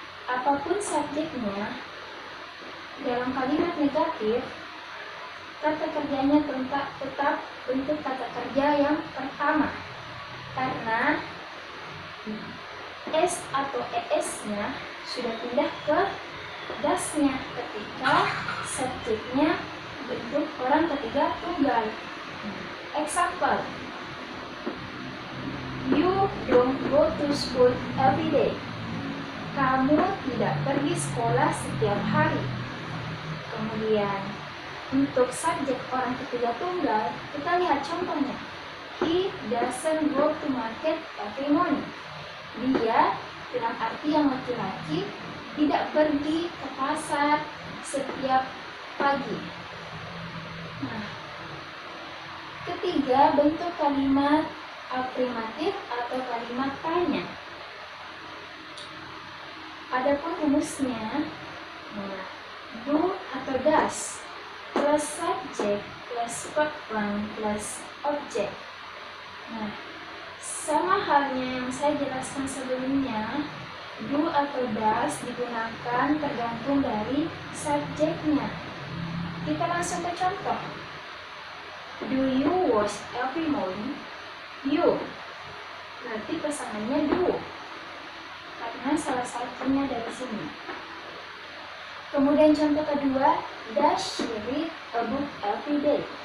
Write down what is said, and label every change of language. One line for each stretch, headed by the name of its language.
Indonesian: Apapun subjeknya, dalam kalimat negatif, kata kerjanya tetap bentuk kata kerja yang pertama. Karena S atau ES-nya sudah pindah ke das-nya ketika subjeknya bentuk orang ketiga tunggal.
English: Example, you don't go to school every day.
Indonesian: Kamu tidak pergi sekolah setiap hari. Kemudian untuk subjek orang ketiga tunggal, kita lihat contohnya.
English: He doesn't go to market every morning.
Indonesian: Dia, dalam arti yang laki-laki, tidak pergi ke pasar setiap pagi. Nah, ketiga, bentuk kalimat afirmatif atau kalimat tanya. Adapun rumusnya, nah, do atau does plus subject plus verb one plus object. Nah, sama halnya yang saya jelaskan sebelumnya, do atau does digunakan tergantung dari subjeknya. Kita langsung ke contoh.
English: Do you wash every morning?
Indonesian: You. Berarti pasangannya do. Karena salah satunya dari sini. Kemudian contoh kedua,
English: does she read a book every day?